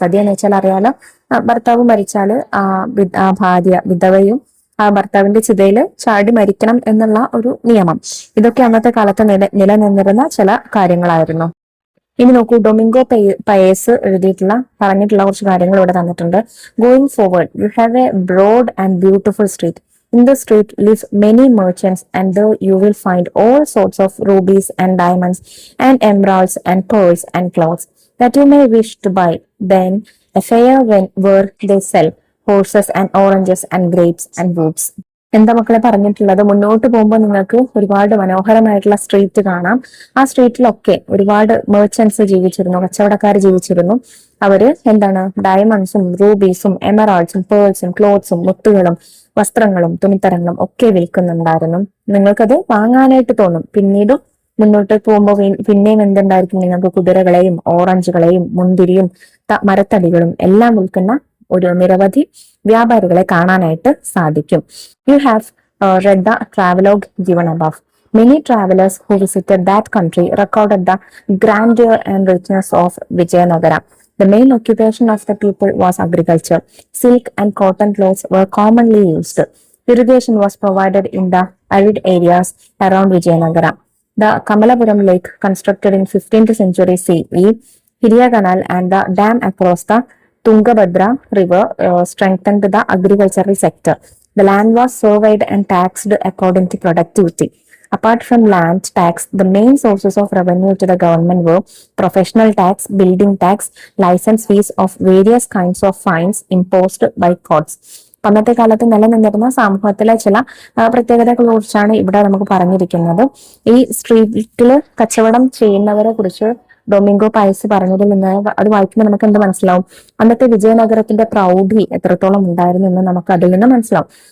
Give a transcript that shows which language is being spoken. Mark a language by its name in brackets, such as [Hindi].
[Malayalam] സതി എന്ന് വെച്ചാൽ അറിയാലോ, ഭർത്താവ് മരിച്ചാല് ആ ഭാര്യ വിധവയും ആ ഭർത്താവിന്റെ ചിതയില് ചാടി മരിക്കണം എന്നുള്ള ഒരു നിയമം. ഇതൊക്കെ അന്നത്തെ കാലത്ത് നിലനിന്നിരുന്ന ചില കാര്യങ്ങളായിരുന്നു. ഇനി നോക്കൂ, ഡൊമിംഗോ പയേസ് പറഞ്ഞിട്ടുള്ള കുറച്ച് കാര്യങ്ങൾ ഇവിടെ തന്നിട്ടുണ്ട്. [English] Going forward, you have a broad and beautiful street. In the street live many merchants, and there you will find all sorts of rubies and diamonds and emeralds and pearls and clothes that you may wish to buy. Then a fair where they sell horses and oranges and grapes and woods. [Malayalam] എന്താ മക്കളെ പറഞ്ഞിട്ടുള്ളത്? മുന്നോട്ട് പോകുമ്പോൾ നിങ്ങൾക്ക് ഒരുപാട് മനോഹരമായിട്ടുള്ള street കാണാം. ആ സ്ട്രീറ്റിലൊക്കെ ഒരുപാട് മെർച്ചൻസ് ജീവിച്ചിരുന്നു, കച്ചവടക്കാർ ജീവിച്ചിരുന്നു. അവര് എന്താണ് ഡയമണ്ട്സും റൂബീസും എമറാൾഡ്സും പേൾസും ക്ലോത്ത്സും മുത്തുകളും വസ്ത്രങ്ങളും തുണിത്തരങ്ങളും ഒക്കെ വിൽക്കുന്നുണ്ടായിരുന്നു. നിങ്ങൾക്കത് വാങ്ങാനായിട്ട് തോന്നും. പിന്നീടും മുന്നോട്ട് പോകുമ്പോൾ പിന്നെയും എന്തുണ്ടായിരിക്കും? നിങ്ങൾക്ക് കുതിരകളെയും ഓറഞ്ചുകളെയും മുന്തിരിയും മരത്തടികളും എല്ലാം വിൽക്കുന്ന ഒരു നിരവധി വ്യാപാരികളെ കാണാനായിട്ട് സാധിക്കും. [English] You have read the travelogue given above. Many travelers who visited that country recorded the grandeur and richness of Vijayanagara. The main occupation of the people was agriculture. Silk and cotton clothes were commonly used. Irrigation was provided in the arid areas around Vijayanagara. The Kamalapuram Lake, constructed in 15th century CE, Hiriya Canal and the dam across the Tungabhadra river strengthened the agricultural sector. The land was surveyed and taxed according to productivity. Apart from land tax, the main sources of revenue to the government were professional tax, building tax, license fees of various kinds of fines imposed by courts. [Malayalam] അന്നത്തെ കാലത്ത് നിലനിന്നിരുന്ന സമൂഹത്തിലെ ചില പ്രത്യേകതകളെ കുറിച്ചാണ് ഇവിടെ നമുക്ക് പറഞ്ഞിരിക്കുന്നത്. ഈ സ്ട്രീറ്റില് കച്ചവടം ചെയ്യുന്നവരെ കുറിച്ച് ഡൊമിംഗോ പയസ് പറഞ്ഞതിൽ നിന്ന് അത് വായിക്കുമ്പോൾ നമുക്ക് എന്ത് മനസ്സിലാവും? അന്നത്തെ വിജയനഗരത്തിന്റെ പ്രൗഢി എത്രത്തോളം ഉണ്ടായിരുന്നു എന്ന് നമുക്ക് അതിൽ നിന്ന് മനസ്സിലാവും.